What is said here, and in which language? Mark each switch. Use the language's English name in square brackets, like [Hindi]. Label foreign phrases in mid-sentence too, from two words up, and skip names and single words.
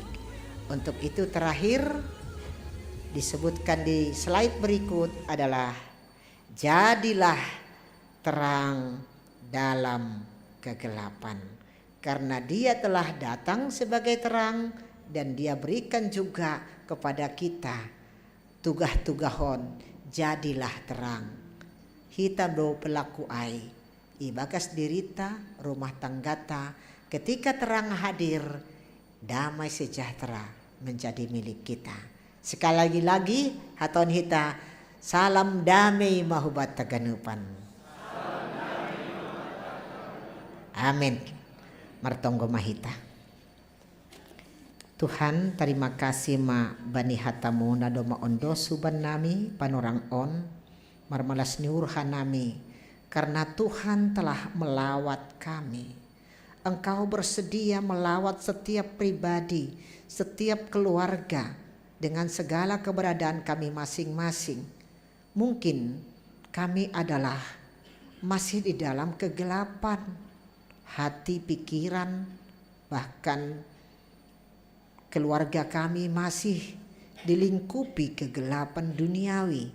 [Indonesian] Untuk itu terakhir disebutkan di slide berikut adalah jadilah terang dalam kegelapan. Karena Dia telah datang sebagai terang dan Dia berikan juga kepada kita tugah-tugahon, jadilah terang. [Batak Simalungun] Hita do pelaku ai, ibagas dirita rumah tanggata, [Indonesian] ketika terang hadir, damai sejahtera menjadi milik kita. Sekali lagi [Batak Simalungun] haton hita, salam damai mahubat taganupan. Amin. Martonggo mahita. Tuhan, [Indonesian] terima kasih [Batak Simalungun] ma bani hatamu nado maondo suban nami panorang on marmalas niurhan nami, [Indonesian] karena Tuhan telah melawat kami. Engkau bersedia melawat setiap pribadi, setiap keluarga dengan segala keberadaan kami masing-masing. Mungkin kami adalah masih di dalam kegelapan hati, pikiran, bahkan keluarga kami masih dilingkupi kegelapan duniawi.